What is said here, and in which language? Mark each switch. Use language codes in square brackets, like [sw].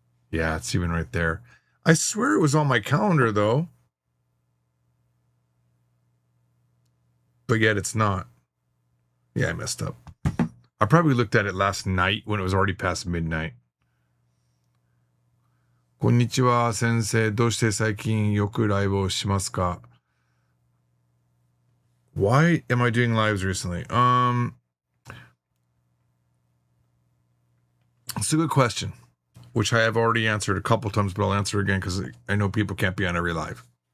[en] Yeah, it's even right there. I swear it was on my calendar, though. But yet it's not. Yeah, I messed up. I probably looked at it last night when it was already past midnight. [ja] Konnichiwa, sensei. どうして最近よくライブをしますか? [en] Why am I doing lives recently? It's a good question, which I have already answered a couple times, but I'll answer again because I know people can't be on every live.